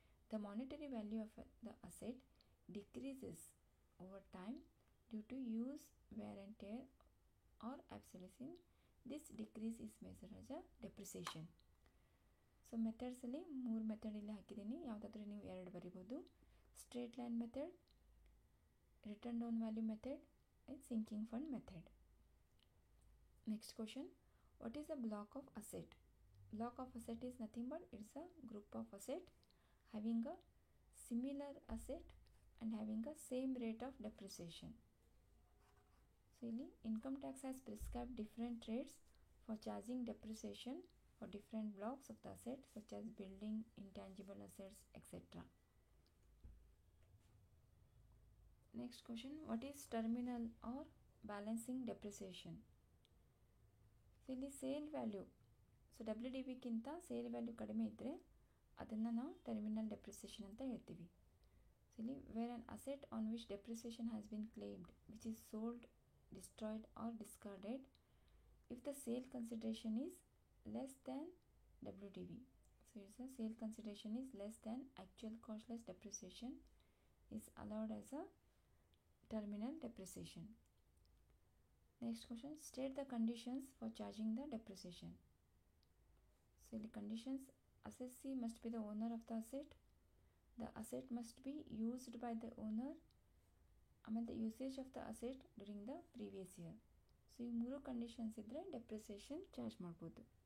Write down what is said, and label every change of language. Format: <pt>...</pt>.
<en>The monetary value of the asset decreases over time due to use, wear and tear or obsolescence. This decrease is measured as a depreciation.</en> <kn>So ಮೆಥಡ್ಸಲ್ಲಿ 3 method ಇಲ್ಲಿ ಹಾಕಿದ್ದೀನಿ, ಯಾವುದಾದ್ರೂ ನೀವು 2 ಬರಿಬೋದು.</kn> <en>Straight line method, written down value method, and sinking fund method. Next question, what is a block of asset? Block of asset is nothing but it's a group of asset having a similar asset and having a same rate of depreciation. So ಇಲ್ಲಿ income tax has prescribed different rates for charging depreciation for different blocks of the asset such as building, intangible assets, etc. Next question, what is terminal or balancing depreciation?</en> <kn>So ಇಲ್ಲಿ sale value, so WDVಕ್ಕಿಂತ sale value ಕಡಿಮೆ ಇದ್ದರೆ ಅದನ್ನು ನಾವು terminal depreciation ಅಂತ ಹೇಳ್ತೀವಿ.</kn> <en>So ಇಲ್ಲಿ where an asset on which depreciation has been claimed which is sold, destroyed or discarded if the sale consideration is less than WDV. So it's a sale consideration is less than actual cost less depreciation is allowed as a terminal depreciation. Next question, state the conditions for charging the depreciation. So the conditions, assessee must be the owner of the asset must be used by the owner, and the usage of the asset during the previous year. So</en> <kn>ಈ 3 conditions ಇದ್ದರೆ depreciation charge ಮಾಡ್ಬೋದು.</kn>